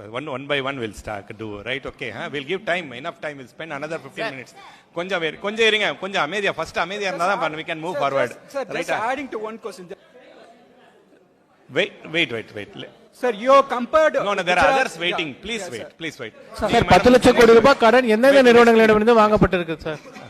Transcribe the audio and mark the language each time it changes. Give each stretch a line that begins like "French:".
English: One by one we'll start do, right? Okay, we'll give time, enough time, we'll spend another 15 minutes.
Tamil: கொஞ்சம் இருங்க, கொஞ்சம் அமைதியா, first அமைதியா இருந்தா தான்
English: we can move forward. Sir, just adding to one question. Wait. Sir, you compared. No, there are others waiting. Please wait.
Tamil: Sir 10 லட்சம் கோடி ரூபாய் கடன் எந்தெந்த நிறுவனங்களிடமிருந்து வாங்கப்பட்டிருக்கு சார்?